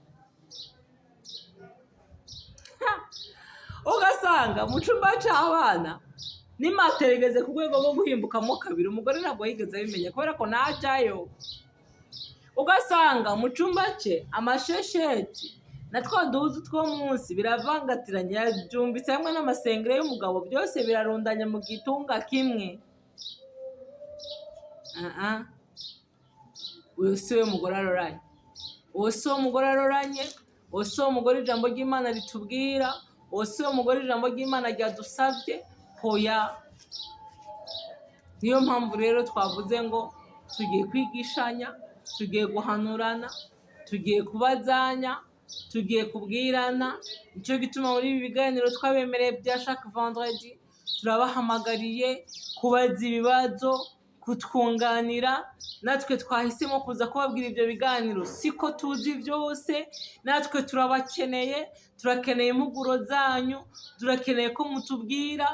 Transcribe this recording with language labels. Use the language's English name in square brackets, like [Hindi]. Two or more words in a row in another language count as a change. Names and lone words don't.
[Rundi] Ugasanga mu cumba c'abana nimateregeze ku rwego rwo guhimbukamo kabiri, umugore ntabwo yigeze abimenya kubera ko najayo. Ugasanga mu cumba cye amashesheti na twa duhuzu two munsi biravangatiranye, yajumbitse hamwe n'amasengere y'umugabo, byose birarundanye mu gitunga kimwe. Uyu si we mugore aroranye, uwo si wo mugore aroranye, uwo si wo mugore ijambo ry'Imana ritubwira, uwo si wo mugore ijambo ry'Imana ryadusabye. Hoya. Niyo mpamvu rero twavuze ngo tugiye kwigishanya, tugiye guhanurana, tugiye kubazanya, tugiye kubwirana. Nicyo gituma muri ibi biganiro twabemereye bya [French] chaque vendredi [Rundi] turabahamagariye kubaza ibibazo, kutwunganira. Natwe twahisemo kuza kubabwira ibyo biganiro, siko tuzi byose, natwe turabakeneye, turakeneye impuguro zanyu, turakeneye ko mutubwira.